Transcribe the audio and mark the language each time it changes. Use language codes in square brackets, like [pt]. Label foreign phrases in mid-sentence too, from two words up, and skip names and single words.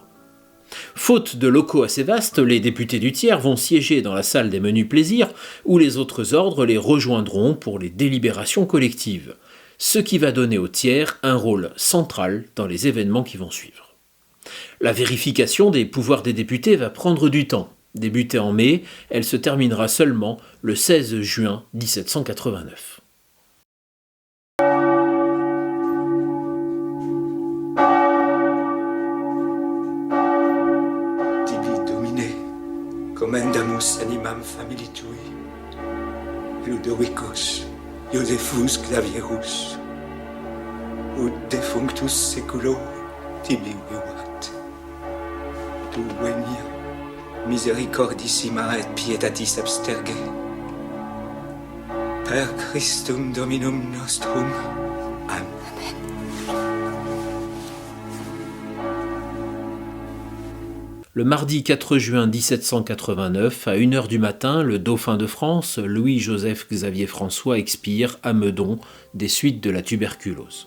[fr] Faute de locaux assez vastes, les députés du tiers vont siéger dans la salle des menus plaisirs où les autres ordres les rejoindront pour les délibérations collectives, ce qui va donner au tiers un rôle central dans les événements qui vont suivre. La vérification des pouvoirs des députés va prendre du temps. Débutée en mai, elle se terminera seulement le 16 juin 1789. [la] Tibi Domine, commendamus animam famili tui, Ludovicus, Josephus Clavierus, ut defunctus seculo tibi vivat. Tu venia, misericordissima et pietatis absterge. Per Christum Dominum nostrum. Amen. [fr] Le mardi 4 juin 1789, à 1h du matin, le dauphin de France, Louis-Joseph Xavier François, expire à Meudon des suites de la tuberculose.